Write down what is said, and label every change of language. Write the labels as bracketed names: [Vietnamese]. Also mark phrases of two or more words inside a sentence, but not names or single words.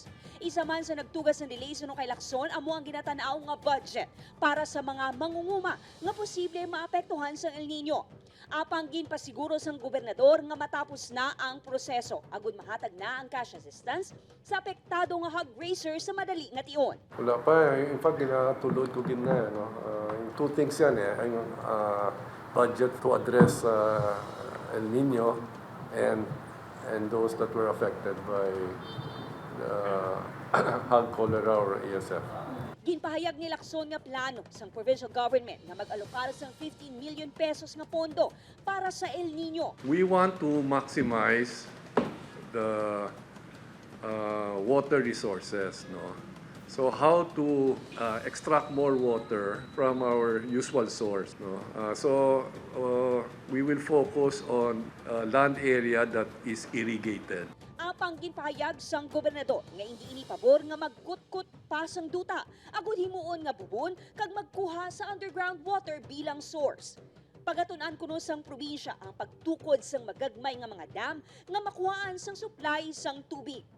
[Hiligaynon] Isa man sa nagtugas ng delay suno kay Lacson, amo ang ginatanaw nga budget para sa mga mangunguma nga posible maapektuhan sa El Nino. Apang ginpasiguro sang gobernador nga matapos na ang proseso, agud mahatag na ang [English] cash assistance [Hiligaynon] sa apektado nga [English] hog raisers [Hiligaynon] sa madali nga tion. Wala pa. [English] In fact, [Hiligaynon] ginatulod ko din na. [English] Yung two things yan. Yung budget to address El Nino and those that were affected by hog cholera or ASF. [Hiligaynon] Ginpahayag ni Lacson nga plano sang [English] provincial government [Hiligaynon] na mag-alokar sang 15 million pesos nga pondo para sa El Nino. [English] We want to maximize the water resources. No? So how to extract more water from our usual source. No? We will focus on land area that is irrigated. [Hiligaynon] Apang ginpahayag sang gobernador nga hindi ini pabor nga magkutkut pa sang duta, agud himuon nga bubon kag magkuha sa [English] underground water [Hiligaynon] bilang source. Pagatunan kuno sang probinsya ang pagtukod sang magagmay nga mga dam nga makuhaan sang supply sang tubig.